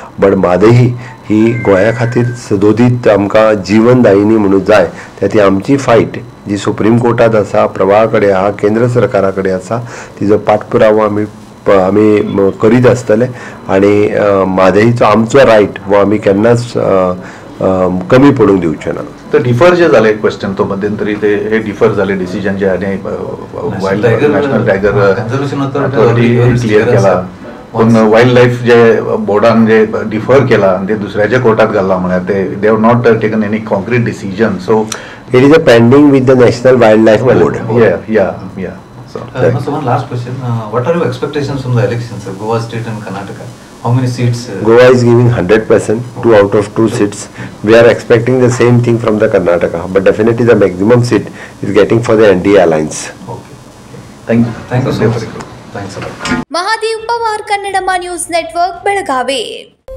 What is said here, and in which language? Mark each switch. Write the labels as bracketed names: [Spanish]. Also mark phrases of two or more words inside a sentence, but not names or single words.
[Konkani] बट मादई ही गोंया खातीर सदोदीत आमकां जीवनदायिनी म्हणून जाय ती आमची फायट जी सुप्रीम कोर्टात आसा, प्रवाहा कडेन आहा, केंद्र सरकारा कडेन आसा, तिजो पाठपुरावो आमी करीत आसतले आनी म्हादईचो आमचो रायट हो आमी केन्नाच कमी पडूंक दिवचे ना. तर डिफर जे झाले क्वेश्चन तो मध्यंतरी ते हे डिफर झाले डिसिजन जे आणि [English] Wild National Tiger Authority [Konkani] क्लियर केला पण [English] wild life [Konkani] जे बोर्डान जे डिफर केला आणि ते दुसऱ्याच्या कोर्टात घालला म्हळ्यार ते [English] they have not taken any concrete decision. सो It is a pending with the National Wild Life Board. या So one last question. What are your expectations from the elections, Goa State and Karnataka? How many seats? Goa is giving 100%, 2 out of 2 seats. We are expecting the same thing from the Karnataka, but definitely the maximum seat is getting for the NDA alliance. Okay. Thank you. Thank you so much. Thanks a lot. [Kannada] ಮಹಾದೇವ್ ಪವಾರ್, ಕನ್ನಡಮ ನ್ಯೂಸ್ ನೆಟ್ವರ್ಕ್, ಬೆಳಗಾವಿ.